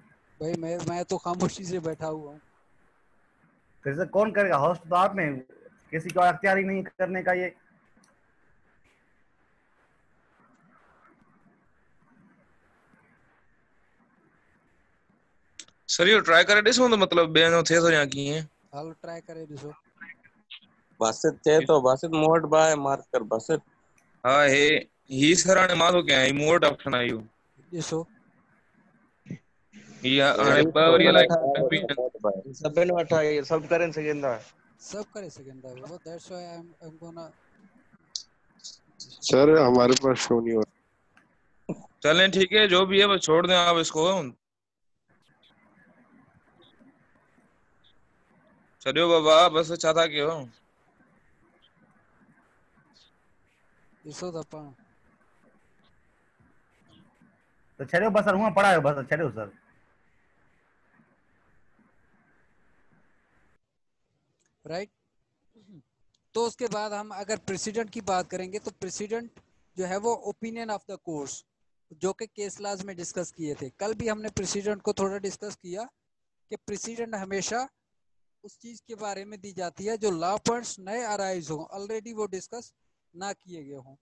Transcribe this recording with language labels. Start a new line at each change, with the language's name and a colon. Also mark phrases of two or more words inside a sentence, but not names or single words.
Hindi: भाई मैं तो खामोशी से बैठा हुआ हूँ. फिर सर कौन करेगा? होस्ट तो आप में, किसी को अख्तियार ही नहीं करने का. ये
Sindhi: सर यो ट्राई करे ॾिसूं त मतलब ॿियनि जो थिए थो या कीअं। हालो ट्राई करे ॾिसो। बासित थे तो बासित मूं वटि बि आहे मार्क कर बासित। हा ही सर हाणे मां थो कयां ही मूं वटि ऑप्शन आयो ॾिसो ही हाणे वही ॿ तो वरी हुन में अलाए छा आहे, कंफ्यूजन। मूं वटि बि आहे। सभिनि वटि आहे, इहे सभु करे सघनि था। सब करे सघनि था बाबा,
English: that's why I'm gonna.
Hindi: सर हमारे पास शो नहीं हो चलें ठीक है जो भी है बस छोड़ दें आप इसको।
Sindhi: छॾियो बाबा बस छा था कयो। ॾिसो त पाण। तो छॾियो बसि सर, हूअं पढ़ायो बसि, छॾियो सर। राइट।
Hindi: तो उसके बाद हम अगर प्रेसिडेंट की बात करेंगे तो प्रेसिडेंट जो है वो
English: opinion of the course,
Hindi: जो कि
English: case laws
Hindi: में डिस्कस किए थे। कल भी हमने प्रेसिडेंट को थोड़ा डिस्कस किया कि प्रेसिडेंट हमेशा उस चीज के बारे में दी जाती है जो
English: law points
Hindi: नए अराइज हो, ऑलरेडी वो डिस्कस ना किए गए हों।